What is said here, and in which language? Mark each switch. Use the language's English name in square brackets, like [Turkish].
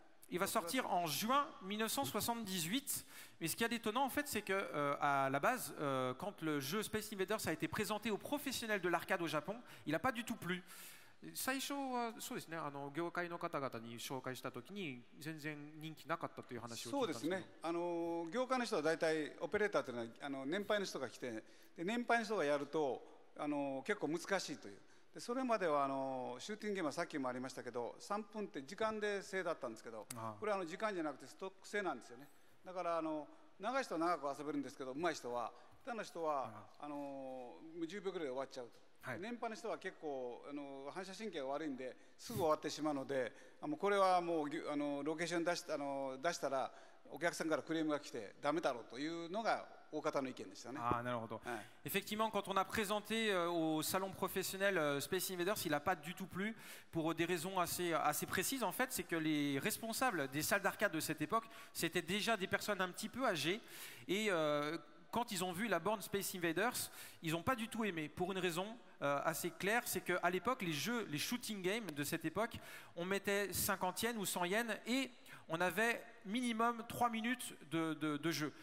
[French] Il va sortir en juin 1978. Mais ce qu'il y a d'étonnant, en fait, c'est que à la base, quand le jeu Space Invaders a été présenté aux professionnels de l'arcade au Japon, il n'a pas du tout plu. [Japanese] 最初はそうですね、業界の方々に紹介したときに全然人気なかったという話を聞いたんですけど。そうですね。業界の人は大体オペレーターというのは年配の人が来て、で年配の人がやると結構難しいという。でそれまではシューティングゲームはさっきもありましたけど3分って時間で制だったんですけど、これは時間じゃなくてストック制なんですよね。だから長い人は長く遊べるんですけど、上手い人は下手な人は10秒ぐらいで終わっちゃうと。はい、年配の人は結構反射神経が悪いんですぐ終わってしまうので、これはもうロケーション出したらお客さんからクレームが来てダメだろうというのが大方の意見でしたね。 Ah, なるほど。 [French] Effectivement, quand on a présenté au salon professionnel Space Invaders, il n'a pas du tout plu pour des raisons assez précises. En fait, c'est que les responsables des salles d'arcade de cette époque, c'était déjà des personnes un petit peu âgées et quand ils ont vu la borne Space Invaders, ils n'ont pas du tout aimé, pour une raison assez claire, c'est qu'à l'époque, les shooting games de cette époque, on mettait 50 yens ou 100 yens et on avait minimum 3 minutes de jeu.